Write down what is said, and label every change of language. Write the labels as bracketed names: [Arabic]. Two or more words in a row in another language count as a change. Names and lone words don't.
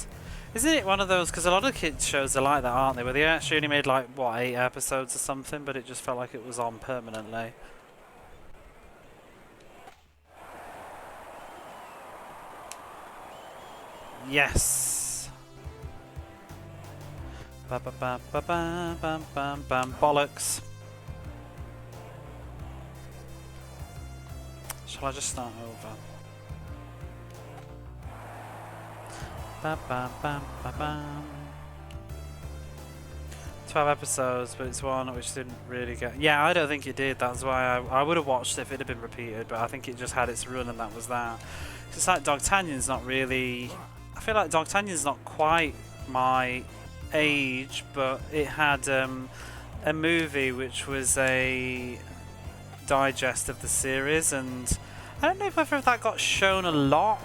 [English] Isn't it one of those, because a lot of kids shows are like that, aren't they, where they actually only made like, what, 8 episodes or something, but it just felt like it was on permanently. Yes! Ba ba ba ba ba bam bam bam bollocks. Shall I just start over? Ba ba ba ba bam. 12 episodes, but it's one which didn't really get. Yeah, I don't think it did. That's why I would have watched it if it had been repeated, but I think it just had its run and that was that. It's like Dogtanyan's not really. I feel like Dogtanyan's not quite my age, but it had a movie which was a digest of the series, and I don't know whether that got shown a lot.